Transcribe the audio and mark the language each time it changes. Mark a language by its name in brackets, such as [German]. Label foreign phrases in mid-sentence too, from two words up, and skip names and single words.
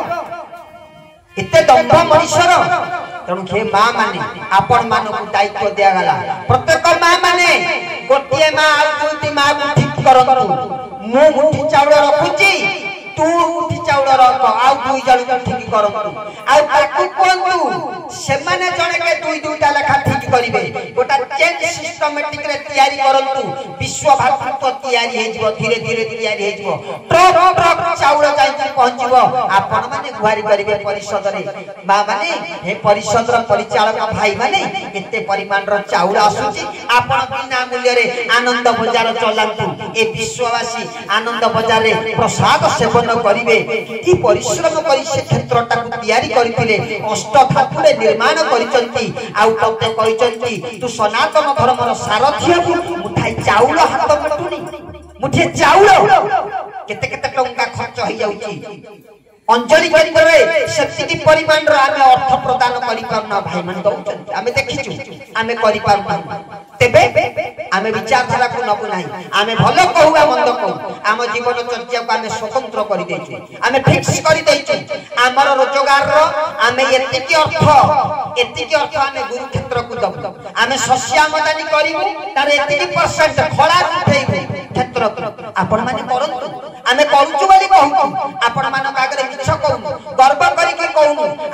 [Odia] ଇତେ ଦମ୍ଭ ମନୁଷ୍ୟର ତେଣୁ ହେ ମାଁ ମାନେ ଆପଣ ମାନକୁ ଦାୟିତ୍ୱ ଦିଆ ଗଲା ପ୍ରତ୍ୟେକ ମାଁ ମାନେ ଗୋଟିଏ ମାଁ ଆ ଦୁଇଟି ମାଁ କୁ ଠିକ କରନ୍ତୁ ମୁଁ ମୁଠି ଚାଉଳ ରଖୁଛି ତୁ ମୁଠି ଚାଉଳ ରଖ ଆ ଦୁଇ ଜଣ କୁ ଠିକ କରନ୍ତୁ ଆ ତାକୁ କୋନ୍ତୁ ସେ ମାନେ ଜଣେ କେ ଦୁଇ ଦୁଇଟା ଲେଖା ଠିକ କରିବେ ଗୋଟା [English] change systematic [Odia] ରେ ତିଆରି କରନ୍ତୁ ବିଶ୍ୱ ଭ୍ରାତୃତ୍ୱ ତିଆରି ହେ ଜୀବ ଧୀରେ ଧୀରେ ତିଆରି ହେ ଜୀବ ଟ୍ରକ ଟ୍ରକ ଚାଉଳ ଯାଇ ପହଞ୍ଚିବ ଆପଣ ମାନେ ଗୁହାରି କରିବେ ପରିଷଦ ରେ ବା ମାନେ ହେ ପରିଷଦ ର ପରିଚାଳକ ଭାଇ ମାନେ କେତେ ପରିମାଣ ର ଚାଉଳ ଆସୁଛି ଆପଣ ବିନା ମୂଲ୍ୟ ରେ ଆନନ୍ଦ ବଜାର ଚଳାନ୍ତୁ ଏ ବିଶ୍ୱବାସୀ ଆନନ୍ଦ ବଜାର ରେ ପ୍ରସାଦ ସେବନ କରିବେ କି ପରିଶ୍ରମ କରି ସେ କ୍ଷେତ୍ରଟା କୁ ତିଆରି କରିଥିଲେ ଅଷ୍ଟ ଧାତୁ ରେ ନିର୍ମାଣ କରିସନ୍ତି ଆଉ ତତେ କହିସନ୍ତି ତୁ ସନାତନ ଧର୍ମ ର ସାରଥି ହବୁ ମୁଠାଏ ଚାଉଳ ହାତ ମୁଟୁନି ମୁଠେ ଚାଉଳ କେତେ କେତେ ଟଙ୍କା ଖର୍ଚ୍ଚ ହୋଇ ଯାଉଛି ଅଞ୍ଜଳି କେନ୍ଦ୍ର ରେ ସେତିକି ପରିମାଣ ର ଆମେ ଅର୍ଥ ପ୍ରଦାନ କରି ପାରନା ଭାଇ ମନ ଦଉଛନ୍ତି ଆମେ ଦେଖିଛୁ ଆମେ କରି ପାରନା ତେବେ ଆମେ ବିଚାରଧାରା କୁ ନବୁ ନାହିଁ ଆମେ ଭଲ କହୁଆ ମନ୍ଦ କହୁ ଆମ ଜୀବନ ଚର୍ଚ୍ଚା କୁ ଆମେ ସ୍ୱତନ୍ତ୍ର କରି ଦେଉଛୁ ଆମେ ଫିକ୍ସ କରି ଦେଉଛୁ ଆମର ରୋଜଗାର ର ଆମେ ଏତିକି ଅର୍ଥ ଆମେ ଗୁରୁ କ୍ଷେତ୍ର କୁ ଦବୁ ଆମେ ଶସ୍ୟ ଆମଦାନୀ କରିବୁ ତାର ଏତିକି ପରସେଣ୍ଟ ଖଳା ଉଠେଇବୁ କ୍ଷେତ୍ର ଆପଣ ମାନେ କରନ୍ତୁ ଆମେ କରୁଛୁ ବୋଲି କହୁ ଆପଣ ମାନ ଆଗରେ ମିଛ କହୁ ଗର୍ବ କରି କି କହୁ